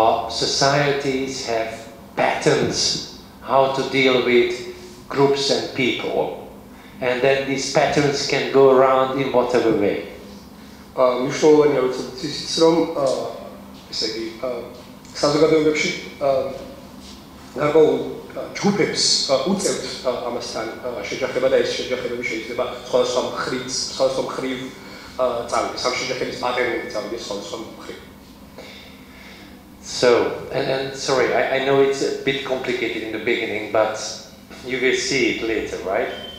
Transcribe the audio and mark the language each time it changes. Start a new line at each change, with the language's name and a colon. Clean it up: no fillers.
English: Societies have patterns how to deal with groups and people, and then these patterns can go around in whatever way.
Georgian: მნიშვნელოვანია ვიცით ისიც რომ ესე იგი საზოგადოებებში გარკვეულ ჯგუფებს უწევთ ამასთან შეჯახება და ეს შეჯახებები შეიძლება სხვადასხვა მხრივ წავიდეს. ამ შეჯახების პატერნები წავიდეს სხვადასხვა მხრივ.
English: So, and sorry, I know it's a bit complicated in the beginning, but you will see it later, right?